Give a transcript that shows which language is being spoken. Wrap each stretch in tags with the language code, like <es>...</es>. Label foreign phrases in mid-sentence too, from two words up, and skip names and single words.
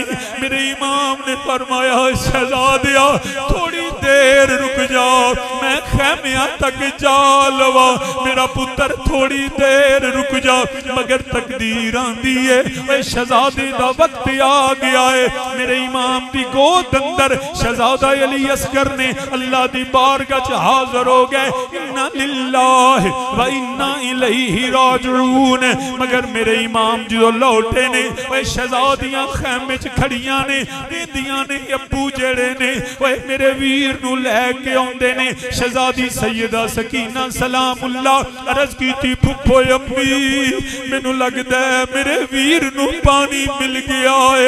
<pa>میرے امام نے فرمایا شہزادیا تھوڑی دیر رک جاؤ، میں خیمیا تک جا لواں، میرا پتر تھوڑی دیر رک جا. مگر تقدیر آندی ہے اوئے شہزادے دا وقت آ گیا ہے. میرے امام دی گود اندر شہزادہ علی اصغر نے اللہ دی بارگاہ چ حاضر ہو گئے.</pa> <ar>إنا لله وإنا إليه راجعون.</ar> <pa>مگر میرے امام جو لوٹے نے اوئے شہزادیاں خیمے چ کھڑیاں نے، کہندیاں نے ابو جیڑے نے اوئے میرے ویر نوں لیکے آؤندے نے. شہزادی سیدہ سکینہ سلام اللہ عرض کیتی پھپھو امی مینوں لگدا ہے میرے ویر نوں پانی مل گیا ہے.</pa>